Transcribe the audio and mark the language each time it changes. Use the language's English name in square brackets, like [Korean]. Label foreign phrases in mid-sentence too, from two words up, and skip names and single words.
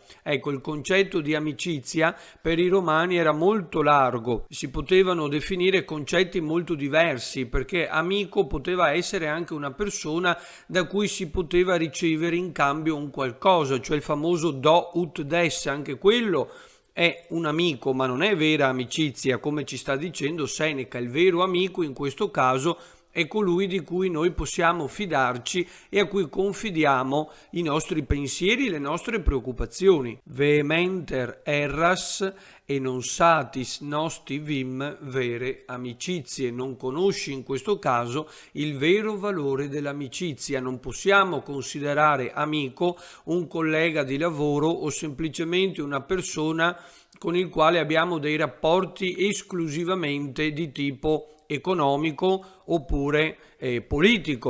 [Italian] Ecco, il concetto di amicizia per i romani era molto largo, si potevano definire concetti molto diversi, perché amico poteva essere anche una persona da cui si poteva ricevere in cambio un qualcosa, cioè il famoso [Latin] do ut des, [Italian] anche quello è un amico, ma non è vera amicizia, come ci sta dicendo Seneca. Il vero amico in questo caso è colui di cui noi possiamo fidarci e a cui confidiamo i nostri pensieri, le nostre preoccupazioni. [Latin] Vehementer erras e non satis nosti vim vere amicizie. [Italian] Non conosci in questo caso il vero valore dell'amicizia. Non possiamo considerare amico un collega di lavoro o semplicemente una persona con il quale abbiamo dei rapporti esclusivamente di tipo economico oppure politico.